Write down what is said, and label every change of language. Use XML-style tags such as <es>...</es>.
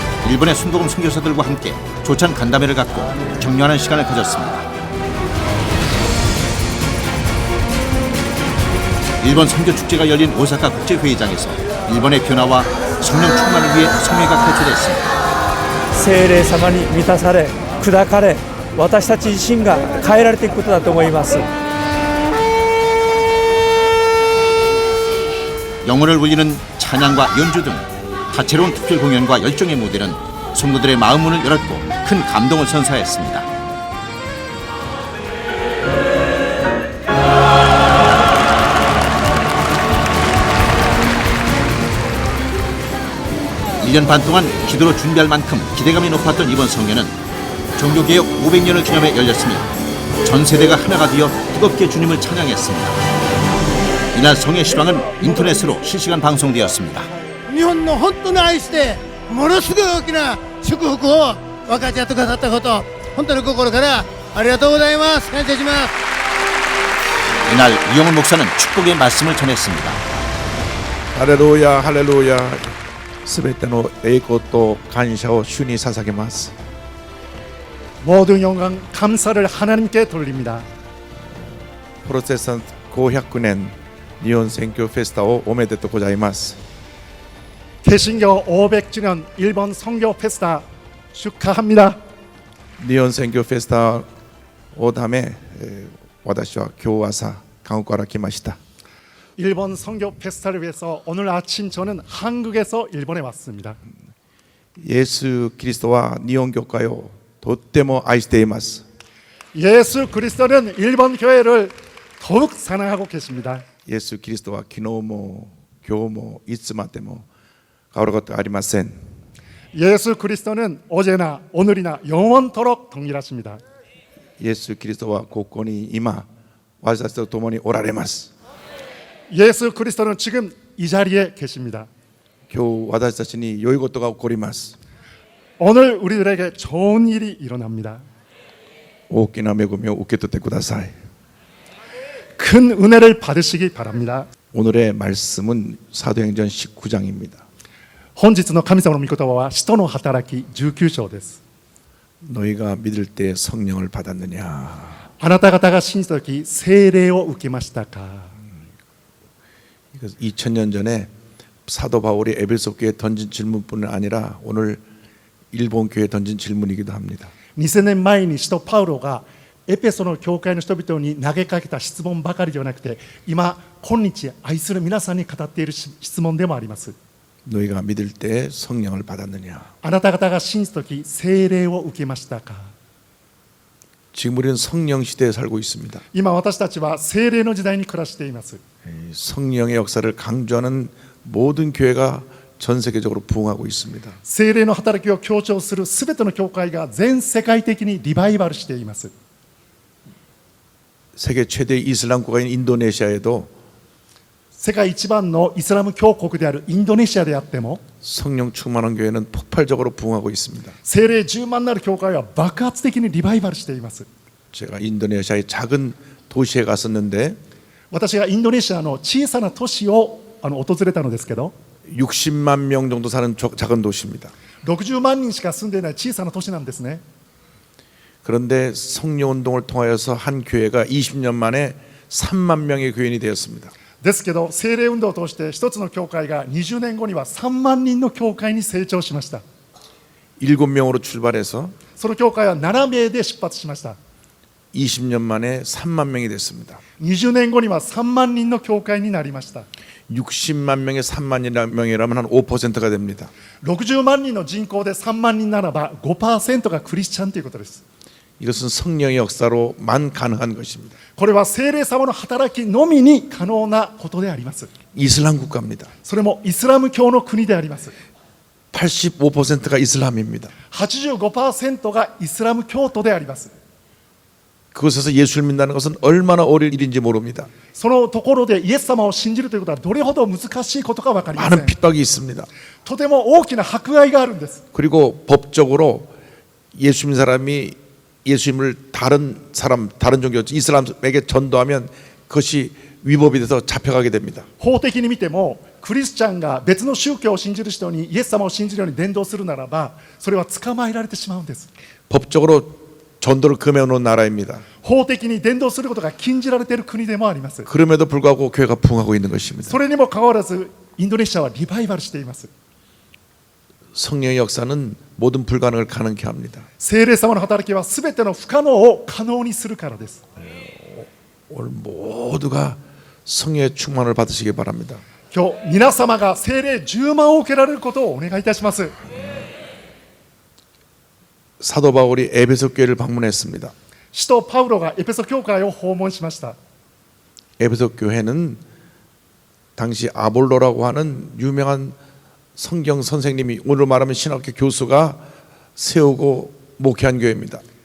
<ko>일본의 순복음 선교사들과 함께 조찬 간담회를 갖고 격려하는 시간을 가졌습니다. 일본 선교 축제가 열린 오사카 국제회의장에서 일본의 변화와 성령 충만을 위해 성회가 개최됐습니다.</ko> <ja>聖霊様に満たされ砕かれ私たち自身が変えられていくことだと思います。</ja> <ko>영혼을 울리는 찬양과 연주 등 다채로운 특별 공연과 열정의 무대는 성도들의 마음 문을 열었고 큰 감동을 선사했습니다. 일 년 반 동안 기도로 준비할 만큼 기대감이 높았던 이번 성회는 종교개혁 500년을 기념해 열렸으며 전 세대가 하나가 되어 뜨겁게 주님을 찬양했습니다. 이날 성회 시방은 인터넷으로 실시간 방송되었습니다.</ko> <ja>日本の本当に愛してものすごい大きな祝福を分かち合ってくださったこと本当に心からありがとうございます。感謝します。</ja> <ko>이날 이영훈 목사는 축복의 말씀을 전했습니다.</ko> <ja>할렐루야 할렐루야 すべての栄光と感謝を主に捧げます</ja> <ko>모든 영광 감사를 하나님께 돌립니다.</ko> <ja>프로테스탄트 500年日本選挙フェスタをおめでとうございます</ja> <ko>개신교 500주년 일본 선교 페스타 축하합니다.</ko> <ja>日本選挙フェスタをため私は今日朝韓国から来ました</ja> <ko>일본 선교 페스타를 위해서 오늘 아침 저는 한국에서 일본에 왔습니다.</ko> <ja>イエス・キリストは日本教会をとっても愛しています</ja> <ko>예수 그리스도는 일본 교회를 더욱 사랑하고 계십니다.</ko> <ja>イエス・キリストは昨日も今日もいつまでも変わることはありません</ja> <ko>예수 그리스도는 어제나 오늘이나 영원토록 동일하십니다.</ko> <ja>イエス・キリストはここに今私たちと共におられます</ja> <ko>예수 그리스도는 지금 이 자리에 계십니다.</ko> <ja>今日私たちに良いことが起こります</ja> <ko>오늘 우리들에게 좋은 일이 일어납니다.</ko> <ja>大きな恵みを受け取ってください</ja> <ko>큰 은혜를 받으시기 바랍니다. 오늘의 말씀은 사도행전 19장입니다</ko> <ja>本日の神様の御言葉は使徒の働き19章です。</ja> <ko>너희가 믿을 때 성령을 받았느냐</ko> <ja>あなた方が信じた時聖霊を受けましたか。</ja> <ko>2000년 전에 사도 바울이 에베소 교회에 던진 질문뿐 아니라 오늘 일본 교회에 던진 질문이기도 합니다</ko> <ja>2000年前に使徒パウロがエペソの教会の人々に投げかけた質問ばかりではなくて今今日愛する皆さんに語っている質問でもあります。</ja> <ko>너희가 믿을 때 성령을 받았느냐</ko> <ja>あなた方が信じた時聖霊を受けましたか。</ja> <ko>지금 우리는 성령 시대에 살고 있습니다</ko> <ja>今私たちは聖霊の時代に暮らしています。</ja> <ko>성령의 역사를 강조하는 모든 교회가 전 세계적으로 부흥하고 있습니다</ko> <ja>聖霊の働きを強調するすべての教会が全世界的にリバイバルしています。</ja> <ko>세계 최대 이슬람 국가인 인도네시아에도</ko> <ja>世界一番のイスラム教国であるインドネシアであっても</ja> <ko>성령 충만한 교회는 폭발적으로 부흥하고 있습니다</ko> <ja>聖霊10万なる教会は爆発的にリバイバルしています。</ja> <ko>제가 인도네시아의 작은 도시에 갔었는데</ko> <ja>私がインドネシアの小さな都市を訪れたのですけど</ja> <ko>60만 명 정도 사는 작은 도시입니다</ko> <ja>60万人しか住んでいない小さな都市なんですね。</ja> <ko>그런데 성령 운동을 통하여서 한 교회가 20년 만에 3만 명의 교인이 되었습니다</ko> <ja>ですけど聖霊運動を通して一つの教会が20年後には3万人の教会に成長しました。</ja> <ko>7명으로 출발해서</ko> <ja>その教会は7名で出発しました。</ja> <ko>20년 만에 3만 명이 됐습니다</ko> <ja>20年後には3万人の教会になりました。</ja> <ko>60만 명에 3만 명이라면 한 5%가 됩니다</ko> <ja>60万人の人口で3万人ならば 5% がクリスチャンということです。</ja> <ko>이것은 성령의 역사로만 가능한 것입니다</ko> <ja>これは聖霊様の働きのみに可能なことであります。</ja> <ko>이슬람 국가입니다</ko> <ja>それもイスラム教の国であります。</ja> <ko>85%가 이슬람입니다.</ko> <ja>85%がイスラム教徒であります。</ja> <ko>그곳에서 예수를 믿는다는 것은 얼마나 어려운 일인지 모릅니다.</ko> <ja>そのところでイエス様を信じるということはどれほど難しいことか分かりませ</ja> <ko>많은</ko> <ja>ん。</ja> <ko>핍박이 있습니다.</ko> <ja>とても大きな迫害があるんです。</ja> <ko>그리고 법적으로 예수 믿는 사람이 예수님을 다른 사람, 다른 종교, 이슬람에게 전도하면 그것이 위법이 돼서 잡혀가게 됩니다.</ko> <ja>法的に見てもクリスチャンが別の宗教を信じる人にイエス様を信じるように伝道するならばそれは捕まえられてしまうんです。</ja> <ko>법적으로 전도를 금해놓은 나라입니다.</ko> <ja>法的に伝道することが禁じられている国でもあります。</ja> <ko>그럼에도 불구하고 교회가 부흥하고 있는 것입니다.</ko> <ja>それにもかかわらずインドネシアはリバイバルしています。</ja> <ko>성령의 역사는 모든 불가능을 가능케 합니다.</ko> <ja>聖霊様の働きはすべての不可能を可能にするからです。</ja> <ko>오늘 모두가 성령의 충만을 받으시기 바랍니다.</ko> <ja>今日皆様が聖霊10万を受けられることをお願いいたします。</ja> <ko>사도 바울이 에베소 교회를 방문했습니다.</ko> <ja>使徒パウロがエペソ教会を訪問しました。</ja> <ko>에베소 교회는 당시 아볼로라고 하는 유명한 성경 선생님이 오늘 말하면 신학교 교수가 세우고 목회한 교회입니다.</ko>